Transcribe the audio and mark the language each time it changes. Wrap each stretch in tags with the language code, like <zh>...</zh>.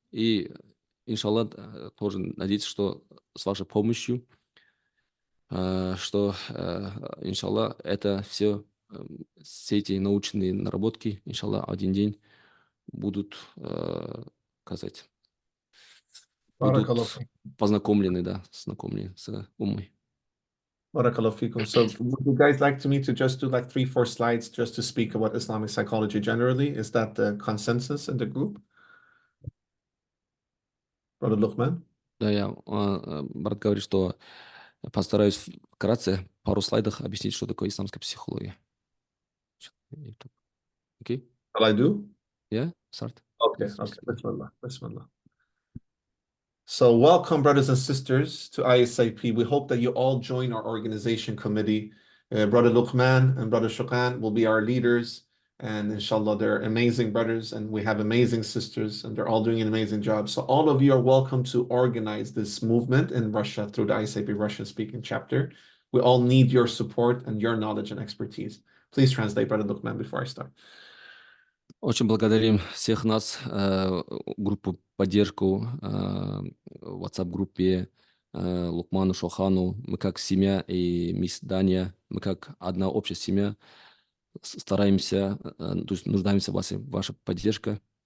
<ru>И, иншаллах, тоже надеюсь, что с вашей помощью, что, иншаллах, это все эти научные наработки, иншаллах, один день будут, сказать, будут познакомлены, да, знакомлены с умой.</ru> <ar>Barakallahu fikum.</ar> <en>So would you guys like me to just do like 3-4 slides just to speak about Islamic psychology generally? Is that the consensus in the group? Brother Luqman?</en> <ru>Да, брат говорит, что постараюсь вкратце пару слайдов объяснить, что такое исламская психология.</ru> <en>Okay? Shall I do? Yeah, start. Okay. Bismillah. So welcome, brothers and sisters, to ISIP. We hope that you all join our organization committee. Brother Luqman and Brother Shuqan will be our leaders. And inshallah, they're amazing brothers and we have amazing sisters and they're all doing an amazing job. So all of you are welcome to organize this movement in Russia through the ISIP Russian speaking chapter. We all need your support and your knowledge and expertise. Please translate, Brother Luqman, before I start.</en> <ru>Очень благодарим всех нас, группу поддержку, в WhatsApp-группе, Лукману, Шохану. Мы как семья и мисс Дания, мы как одна общая семья стараемся, то есть нуждаемся в вашей поддержке.</ru>